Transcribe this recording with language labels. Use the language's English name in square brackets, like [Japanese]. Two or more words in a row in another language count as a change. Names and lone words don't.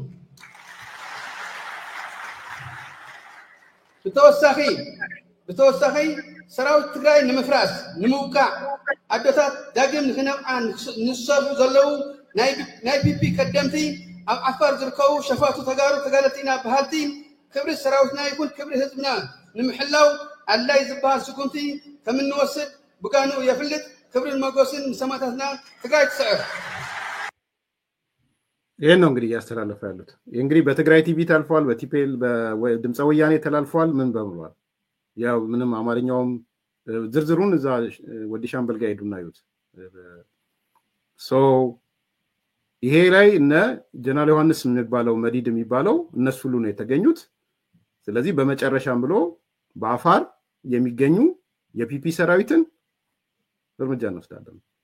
[Tigrinya] ብተወሳኺ ሰራዊት ትግራይ ንምፍራስ ንምውቃዕ ኣዶታት ዳግም ንክነብዓ ንሰርሑ ዘለው ናይ ፒፒ ቀደምቲ ኣብ ዓፋር ዝርከቡ ሸፋቱ ተጋሩ ተጋለጢና ባህልቲ ክብሪ ሰራዊትና ይኩን ክብሪ ህዝብና ንምሕላው ኣድላይ ዝበሃል ስጉምቲ ከምንወስድ ብጋኑ የፍልጥ ክብርን መጎስን ሰማዕታትና ትግራይ ትስዕር። [Amharic] ይሄን ነው እንግዲህ እያስተላለፈ ያሉት። እንግዲህ በትግራይ ቲቪ ታልፏል፣ በቲፒኤል በድምፀ ወያኔ ተላልፏል። ምን በምሏል? ያው ምንም አማርኛውም ዝርዝሩን እዛ ወዲ ሻምበል ጋር ሄዱና ይዩት። ይሄ ላይ እነ ጀነራል ዮሐንስ የሚባለው መዲድ የሚባለው እነሱ ሁሉ ነው የተገኙት። ስለዚህ በመጨረሻም ብሎ በአፋር የሚገኙ የፒፒ ሰራዊትን እርምጃ እንወስዳለን።